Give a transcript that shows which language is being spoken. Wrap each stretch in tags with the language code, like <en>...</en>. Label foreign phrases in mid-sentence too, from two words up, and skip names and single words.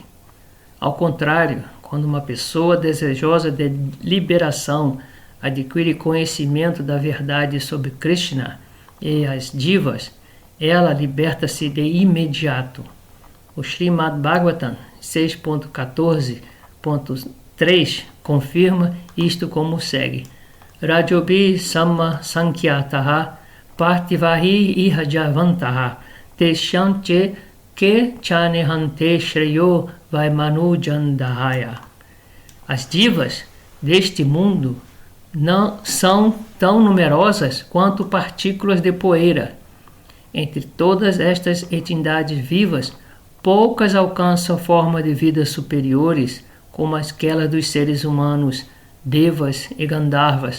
<pt>Ao contrário, quando uma pessoa desejosa de liberação adquire conhecimento da verdade sobre Krishna e as divas, ela liberta-se de imediato. O Srimad Bhagavatam 6.14.3 confirma isto como segue:</pt> <sa>रजोभिः समसङ्ख्याताः पार्थिवैरिह जन्तवः तेषां ये केचनेहन्ते श्रेयो वै मनुजादयः.</sa> <pt>As divas deste mundo não são tão numerosas quanto partículas de poeira. Entre todas estas entidades vivas, poucas alcançam forma de vida superiores, como aquelas dos seres humanos, devas e gandharvas.</pt>